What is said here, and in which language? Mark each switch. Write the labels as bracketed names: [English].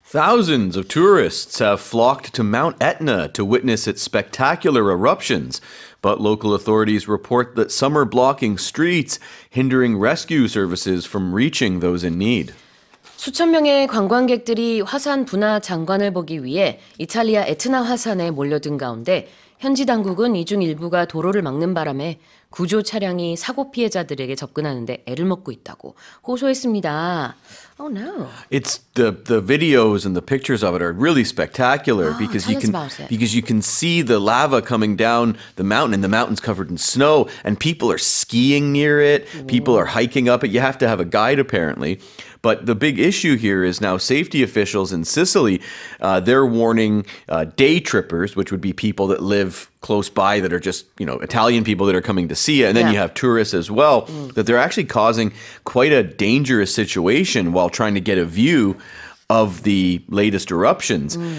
[English] Thousands of tourists have flocked to Mount Etna to witness its spectacular eruptions, but local authorities report that some are blocking streets, hindering rescue services from reaching those in need. [Korean] 수천 명의 관광객들이 화산 분화 장관을 보기 위해 이탈리아 에트나 화산에 몰려든 가운데 현지 당국은 이 중 일부가 도로를 막는 바람에 구조 차량이 사고 피해자들에게 접근하는데 애를 먹고 있다고 호소했습니다. [English] Oh no. It's the videos and the pictures of it are really spectacular because tell us about it. you can see the lava coming down the mountain and the mountain's covered in snow and people are skiing near it. People are hiking up it. You have to have a guide apparently. But the big issue here is now safety officials in Sicily, they're warning day trippers, which would be people that live close by that are just, Italian people that are coming to see it. And then you have tourists as well, that they're actually causing quite a dangerous situation while trying to get a view of the latest eruptions.